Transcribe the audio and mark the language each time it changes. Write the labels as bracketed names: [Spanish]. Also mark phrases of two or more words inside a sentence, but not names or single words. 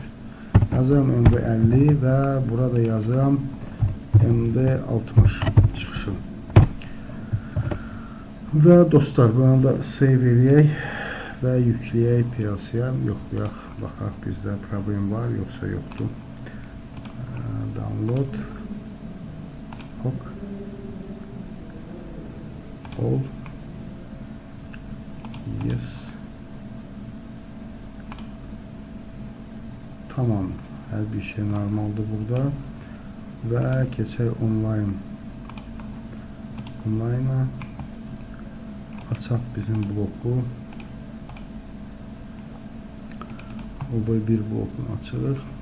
[Azerbaijani] Yazıram MD50 və burada yazıram MD60 çıxışı. Və dostlar, bunu da save eləyək və yükləyək PLC-yə, yoxlayaq, baxaq bizdə problem var, yoxsa yoxdur. [English] Download. Ok. Hold. Yes. [Azerbaijani] Tamam. Hər bir şey normaldır burada. Və keçək online. Online'a açaq bizim bloku. OB1 blokunu açırıq.